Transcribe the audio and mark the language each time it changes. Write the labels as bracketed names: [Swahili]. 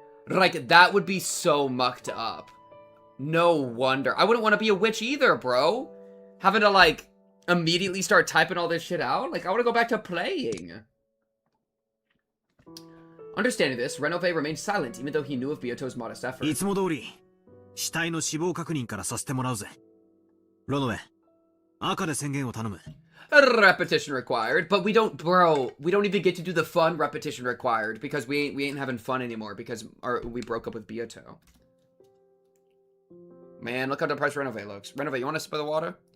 [English] Like, that would be so mucked up. No wonder. I wouldn't want to be a witch either, bro. Having to like, immediately start typing all this shit out? Like, I want to go back to playing. Understanding this, Renove remained silent, even though he knew of Byoto's modest effort. [Japanese] いつも通り、死体の死亡確認からさせてもらうぜ。ロノウェ、赤で宣言を頼む。 [English] Repetition required, but we don't even get to do the fun repetition required because we ain't having fun anymore because we broke up with Byato. Man, look how depressed Renove looks. Renove, you want to sip of the water?